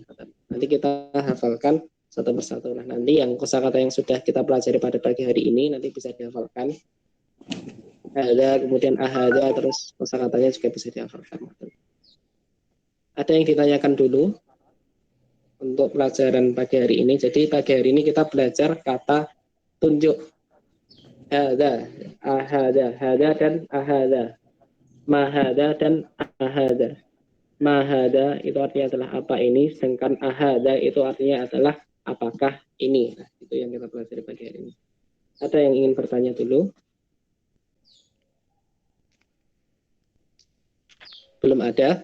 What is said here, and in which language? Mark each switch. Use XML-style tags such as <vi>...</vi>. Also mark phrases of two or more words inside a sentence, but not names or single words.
<id>Nanti kita hafalkan satu persatu. Nah, nanti yang kosakata yang sudah kita pelajari pada pagi hari ini nanti bisa dihafalkan. Ada kemudian ahada, terus kosakatanya juga bisa dihafalkan. Ada yang ditanyakan dulu untuk pelajaran pagi hari ini. Jadi pagi hari ini kita belajar kata tunjuk.</id> <ar>هذا، أهذا، هذا dan أهذا. ما هذا dan أهذا. ما هذا</ar> <id>itu artinya adalah apa ini, sedangkan ahada itu artinya adalah apakah ini. Nah, itu yang kita pelajari pagi hari ini. Ada yang ingin bertanya dulu? Belum ada?</id>